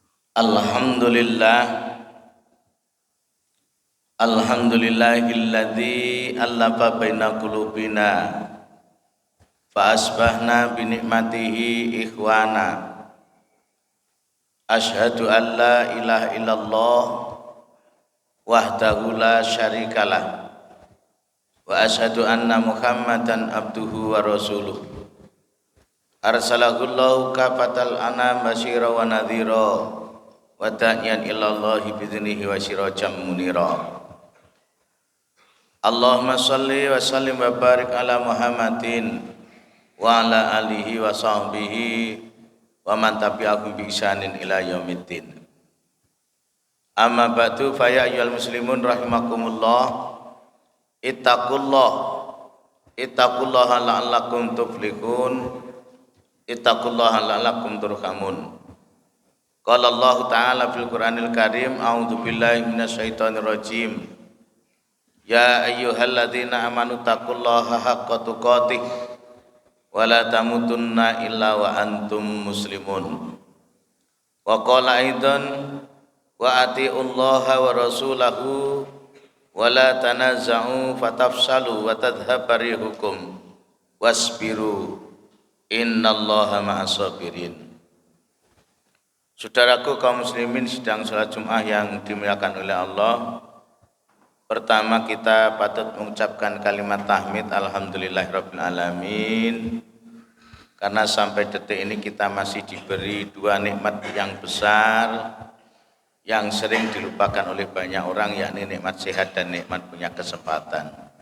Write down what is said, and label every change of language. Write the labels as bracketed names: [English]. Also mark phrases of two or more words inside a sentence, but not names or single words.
[Arabic] الحمد لله، الحمد لله الذي ألف بين قلوبنا فأصبحنا بنعمته إخوانا. أشهد أن لا إله إلا الله وحده لا شريك له وأشهد أن محمدا عبده ورسوله. أرسله الله كافة الأنام بشيرا ونذيرا وداعيا إلى الله بإذنه وسراجا منيرا. اللهم صل وسلم وبارك على محمد وعلى آله وصحبه ومن تبعهم بإحسان إلى يوم الدين. أما بعد فيا أيها المسلمون رحمكم الله. اتقوا الله لعلكم تفلحون. اتقوا الله لعلكم ترحمون. قال الله تعالى في القرآن الكريم، أعوذ بالله من الشيطان الرجيم. يا أيها الذين آمنوا اتقوا الله حق تقاته ولا تموتن إلا وأنتم مسلمون. وقال أيضا وأطيعوا الله ورسوله ولا تنازعوا فتفشلوا وتذهب ريحكم واصبروا إن الله مع الصابرين. [Indonesian] Saudaraku kaum muslimin sedang salat Jumat yang dimuliakan oleh Allah. Pertama kita patut mengucapkan kalimat tahmid [Arabic] الحمد لله رب العالمين, [Indonesian] karena sampai detik ini kita masih diberi dua nikmat yang besar yang sering dilupakan oleh banyak orang, yakni nikmat sehat dan nikmat punya kesempatan.